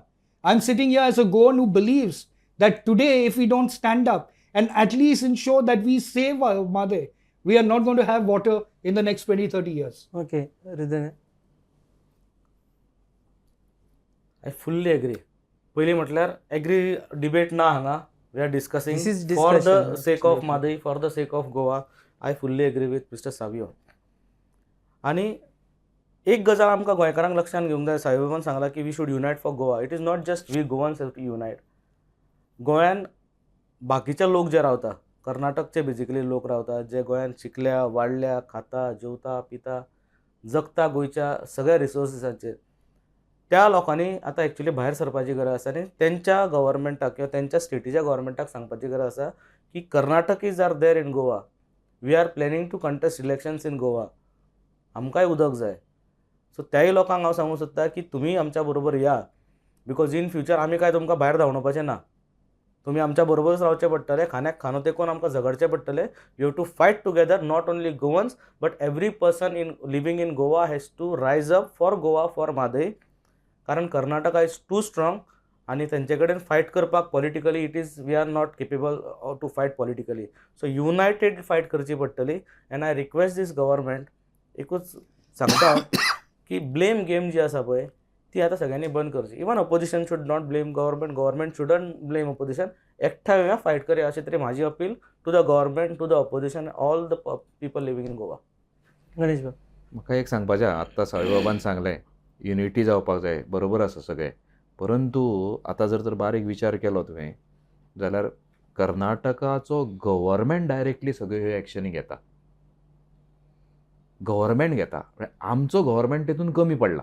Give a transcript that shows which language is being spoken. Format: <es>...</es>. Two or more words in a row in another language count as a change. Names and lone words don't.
<en>I'm sitting here as a Goan who believes that today, if we don't stand up and at least ensure that we save our Mhadei, we are not going to have water in the next 20, 30 years. Okay, Hrudaynath. I fully agree.</en> <kok>पयली म्हटल्यार</kok> <en>agree debate</en> <kok>ना हांगा.</kok> <en>We are discussing This is for the discussion, sake of absolutely. Mhadei, for the sake of Goa. I fully agree with Mister Savio.</en> <kok>आनी एक गजाल आमकां गोंयकारांक लक्षांत घेवंक जाय. सावियोन सांगला की</kok> <en>we should unite for Goa. It is not just we Goans have to unite.</en> <kok>गोंयान बाकीचे लोक जे रावता, कर्नाटकचे बेजिकली लोक रावतात, जे गोंयान शिकल्या, वाडल्या, खाता, जेवता, पिता, जगता गोंयच्या सगळ्या रिसोर्सिसांचेर, त्या लोकांनी आतां एक्चुली भायर सरपाची गरज आसा आनी तेंच्या गव्हर्मेंटाक किंवा तेंच्या स्टेटीच्या गव्हर्मेंटाक सांगपाची गरज आसा की</kok> <en>Karnataka is are there in Goa. We are planning to contest elections in Goa.</en> <kok>आमकांय उदक जाय. सो त्याय लोकांक हांव सांगूंक सोदता की तुमी आमच्या बरोबर या.</kok> <en>because in future</en> <kok>आमी काय तुमकां भायर धांवणोवपाचें ना. तुमी आमच्या बरोबरच रावचे पडटले. खाण्याक खानो तेकोन आमकां झगडचें पडटलें.</kok> <en>We have to fight together, not only Goans but every person in living in Goa has to rise up for Goa, for Mhadei. कारण Karnataka is too strong</en> <kok>आनी तेंचे कडेन फायट करपाक</kok> <en>politically it is we are not capable to fight politically. so united fight</en> <kok>करची पडटली.</kok> <en>and I request this government,</en> <kok>एकूच सांगता की</kok> <en>blame game</en> <kok>जी आसा पळय ती आता सगळ्यांनी बंद करची.</kok> <en>Even opposition should not blame government, government shouldn't blame opposition.</en> <kok>एकठांय येवया, फायट करया अशी तरी म्हाजी</kok> <en>appeal to the government, to the opposition, all the people living in Goa.</en> <kok>गणेश बाब. म्हाका एक सांगपाचें, आत्तां सावी बाबान सांगलें युनिटी जावपाक जाय, बरोबर आसा सगळें. परंतु आतां जर बारीक विचार केलो तुवें जाल्यार कर्नाटकाचो गव्हर्नमेंट डायरेक्टली सगळ्यो ह्यो एक्शनी घेता. गव्हर्नमेंट घेता, आमचो गव्हर्नमेंट तेतून कमी पडला.</kok>